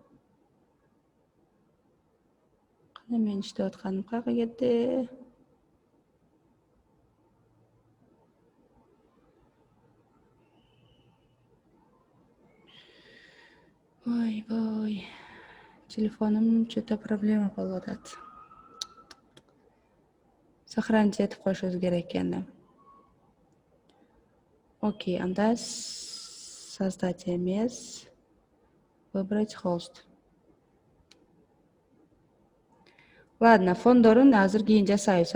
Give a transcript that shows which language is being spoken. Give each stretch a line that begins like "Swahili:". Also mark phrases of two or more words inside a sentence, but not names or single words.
Kyrgyz: Кандай мен иштеп атканым каяка кетти? Ой. Телефонум
Russian: что-то проблема
Kyrgyz: болуп атат. Сохранить этип коюшубуз керек экен. Окей, анда создать эмес.
Russian: Выбрать хост.
Kyrgyz: Ладно, фондорун азыр кийин жасайбыз.